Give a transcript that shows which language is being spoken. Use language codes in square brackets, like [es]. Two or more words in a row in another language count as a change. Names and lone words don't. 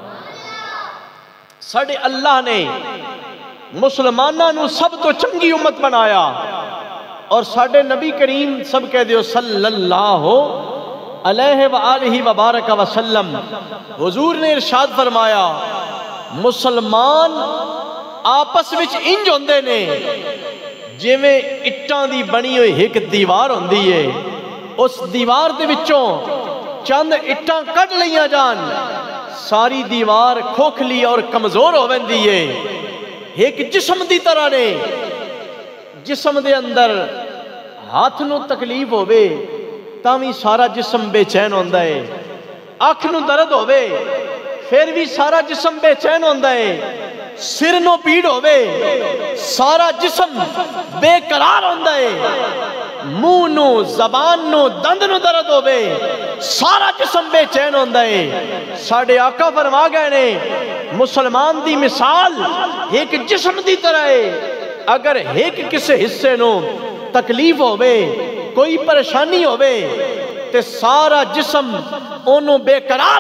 [pa] ساڑے اللہ نے مسلمانہ نو سب تو چنگی امت بنایا اور ساڑے نبی کریم سب کہہ دیو [ar] صلی اللہ علیہ وآلہ وبارک وسلم [pa] حضور نے ارشاد فرمایا مسلمان آپس وچ انج ہوندے نے جویں اٹاں دی بنی ہوئی ایک دیوار ہوندی ہے اس دیوار دے وچوں چند اٹاں کٹ لیاں جان ساری دیوار کھوکھلی اور کمزور ہو ویندی ہے ایک جسم دی طرح نے جسم دے اندر ہاتھ نو تکلیف ہوئے تاوی سارا جسم بے چین ہوندا ہے آنکھ نو درد ہوئے پھر بھی سارا جسم بے چین ہوندا ہے سر نو پیڑ ہوئے سارا جسم بے قرار ہوندا ہے منہ نو زبان نو دند نو درد ہوئے سارا جسم بے چین ہوندا ہے ساڑھے آقا فرما گئے نے مسلمان دی مثال ایک جسم دی طرح ہے اگر ایک کسے حصے نو تکلیف ہوئے کوئی پریشانی ہوئے تے سارا جسم انہوں بے قرار